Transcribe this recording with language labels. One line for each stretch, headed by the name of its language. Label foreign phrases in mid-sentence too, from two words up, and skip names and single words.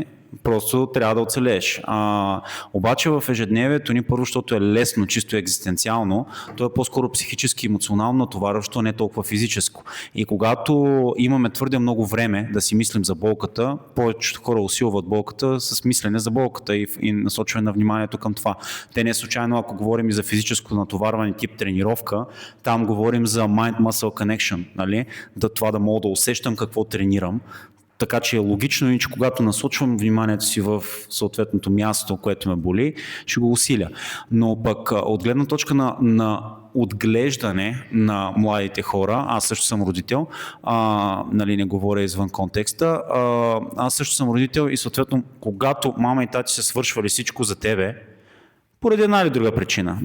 Bulgarian: Просто трябва да оцелееш. Обаче в ежедневието ни, първо, защото е лесно, чисто екзистенциално, то е по-скоро психически, емоционално натоварващо, не толкова физическо. И когато имаме твърде много време да си мислим за болката, повечето хора усилват болката с мислене за болката и насочване на вниманието към това. Те не случайно, ако говорим и за физическо натоварване тип тренировка, там говорим за
English: mind-muscle connection,
Bulgarian: нали? Това да мога да усещам какво тренирам. Така че е логично и че когато насочвам вниманието си в съответното място, което ме боли, ще го усиля. Но пък от гледна точка на отглеждане на младите хора, аз също съм родител, нали, не говоря извън контекста, аз също съм родител и съответно когато мама и тати са свършвали всичко за тебе, поради една или друга причина.